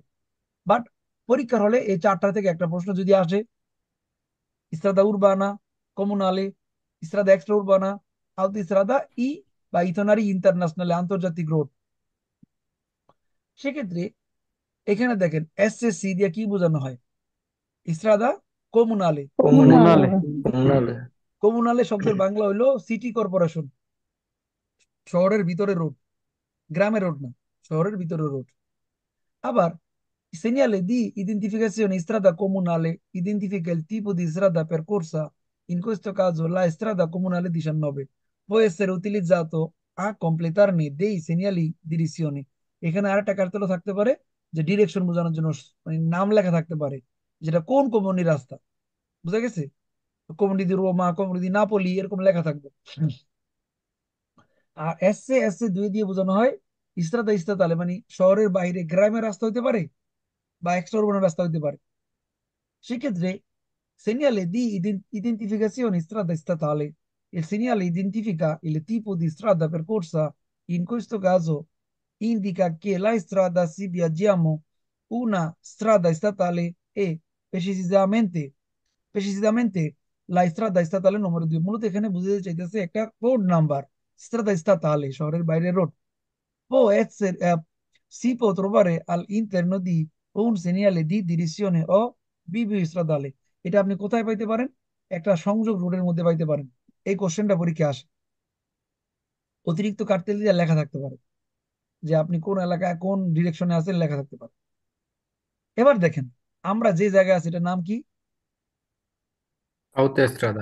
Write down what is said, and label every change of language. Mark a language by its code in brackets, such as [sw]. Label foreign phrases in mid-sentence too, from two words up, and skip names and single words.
[bn] বাট পরীক্ষার হলে এই চারটা থেকে একটা প্রশ্ন যদি আসে, [it] strada urbana, [bn] কমুনালে, [it] strada extra urbana, [bn] আউত ইস্ত্রাদা ই বা [it] itinerario internazionale [bn] আন্তর্জাতিক রোড, সেক্ষেত্রে এখানে দেখেন এসএসসি দিয়ে কি বোঝানো হয়? [it] strada comunale. [bn] কমুনালে। কমুনালে। কমুনালে। কমুনালে শব্দের বাংলা হইলো সিটি কর্পোরেশন, শহরের ভিতরে রোড, গ্রামের রোড না, শহরের ভিতরে রোড। [it] আবার segnale di identificazione in strada comunale identifica il tipo di strada percorsa, in questo caso la strada comunale 19 può essere utilizzato a completarne dei segnali di direzione। [bn] এখানে আরেকটা কার্তেলো থাকতে পারে, যে ডিরেকশন বোঝানোর জন্য মানে নাম লেখা থাকতে পারে, যেটা কোন কমিউনির রাস্তা, বুঝা গেছে? [it] comune di Roma, comune di Napoli, এরকম লেখা থাকবে। [bn] আর এসএ দুই দিয়ে বোঝানো হয় [it] strada statale, [bn] মানে শহরের বাইরে গ্রামের রাস্তা হইতে পারে বা এক্সট্রা urban রাস্তা হইতে পারে। [it] সেক্ষেত্রে segnale di identificazione strada statale, il segnale identifica il tipo di strada percorsa, in questo caso indica che la strada si viaggiamo una strada statale e precisamente la strada statale numero 2। [bn] মূলত এখানে বুঝতে চাইতেছে একটা কোড নাম্বার, [it] strada statale [bn] শহরের বাইরের রোড। [it] può essere, si può trovare all'interno di un segnale di direzione o bivio stradale। [bn] এটা আপনি কোথায় পাইতে পারেন? একটা সংযোগ রোডের মধ্যে পাইতে পারেন। এই কোশ্চেনটা পরীক্ষা আসে, অতিরিক্ত কার্তেল দিয়ে লেখা থাকতে পারে যে আপনি কোন এলাকায় কোন ডিরেকশনে আছেন, লেখা থাকতে পারে। এবার দেখেন আমরা যে জায়গায় আছি এটার নাম কি? Autostrada।